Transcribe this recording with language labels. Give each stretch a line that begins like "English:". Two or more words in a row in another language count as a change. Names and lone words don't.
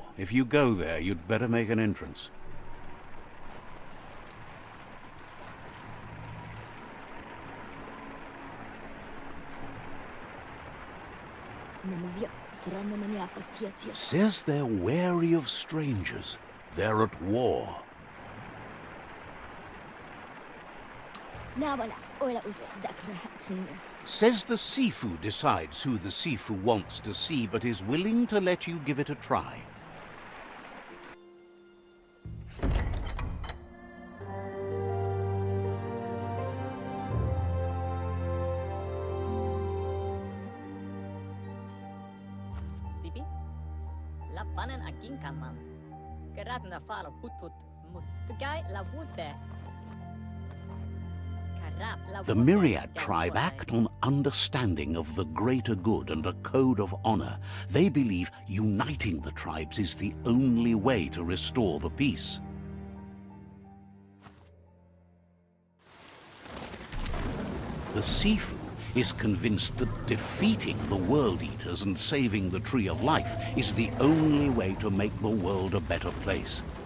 English: If you go there, you'd better make an entrance. Says they're wary of strangers. They're at war. Says the Sifu decides who the Sifu wants to see, but is willing to let you give it a try. Sipi, la fanen agin kanman. Geradna fala hutut mustugai la wute. The Myriad tribe act on understanding of the greater good and a code of honor. They believe uniting the tribes is the only way to restore the peace. The Sifu is convinced that defeating the World Eaters and saving the Tree of Life is the only way to make the world a better place.